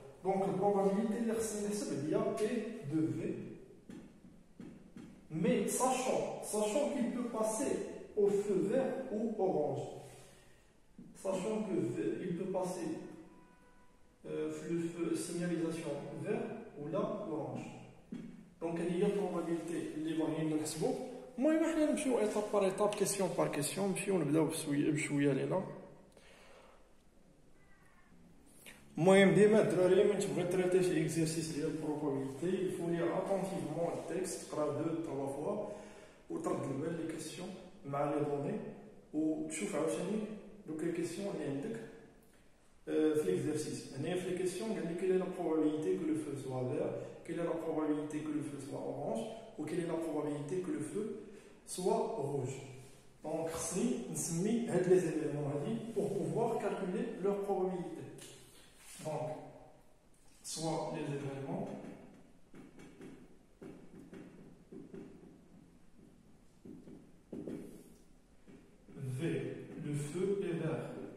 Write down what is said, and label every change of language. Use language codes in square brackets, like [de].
[fr] Donc la probabilité de est de V, mais sachant qu'il peut passer au feu vert ou orange, sachant qu'il peut passer le feu signalisation vert ou là orange. Donc il y a une probabilité [ar] اللي باغيين نحسبوا. المهم حنا نمشيو ايطاب بار ايطاب كيسيون بار كيسيون نمشيو نبداو بشويه لينا. المهم ديما الدراري ملي تبغي تريتي شي اكزرسيس ديال البروبابيليتي يفو لي اتونتيفمون التكست تقرا 2 3 فوا وترد البال لي كيسيون مع لي دوني وتشوف عاوتاني دوك لي كيسيون اللي عندك في l'exercice. [fr] في les questions, quelle est la probabilité que le feu soit vert, quelle est la probabilité que le feu soit orange, ou quelle est la probabilité que le feu soit rouge. Donc, nous avons les éléments pour pouvoir calculer leur probabilité. Donc, soit les éléments V, le feu est vert.